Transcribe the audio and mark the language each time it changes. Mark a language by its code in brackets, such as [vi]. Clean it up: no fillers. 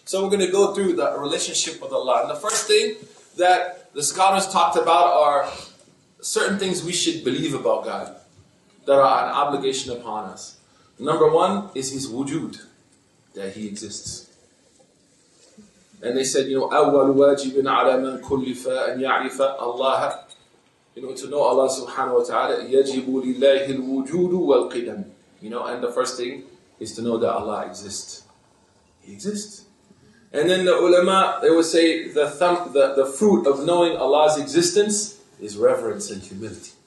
[en] So we're going to go through the relationship with Allah. And the first thing that the scholars talked about are certain things we should believe about God that are an obligation upon us. Number one is His wujud, that He exists. And they said, [ar] أول واجب على من كلف أن يعرف الله. [en] To know Allah subhanahu wa ta'ala, [ar] يجب لله الوجود والقدم. [en] And the first thing is to know that Allah exists. He exists. And then the ulama, they would say the fruit of knowing Allah's existence is reverence and humility.